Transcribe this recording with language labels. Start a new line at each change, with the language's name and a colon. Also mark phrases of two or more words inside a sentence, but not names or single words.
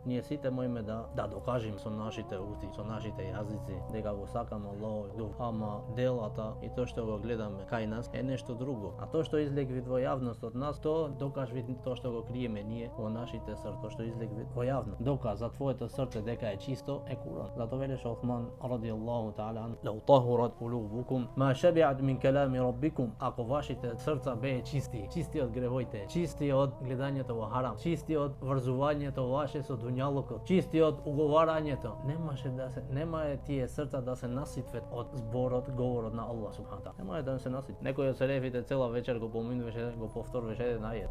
Macedonian: ние сите можеме да докажеме со нашите усти, со нашите јазици дека го сакаме Аллахов дух, ама делата и тоа што го гледаме кај нас е нешто друго. А тоа што излегви во јавност од нас, тоа докажви тоа што го криеме ние во нашите срца, тоа што излегви во јавност. Доказ за твоето срце дека е чисто е Куран. Затоа велеше Осман
Arabic: رضي الله تعالى عنه: "لو طهرت قلوبكم ما شبعت من كلام ربكم."
Macedonian: Ако вашите срца беа чисти од гревоите, чисти од гледањето во харам, чисти од врзувањето ваше со дуњалукот, чисти од уговарањето, нема тие срца да се наситват од зборот, говорот на Аллах
Arabic: سبحانه وتعالى.
Macedonian: Нема да се наситват. Некој од селефите цела вечер го поминуваше, го повторуваше еден ајет.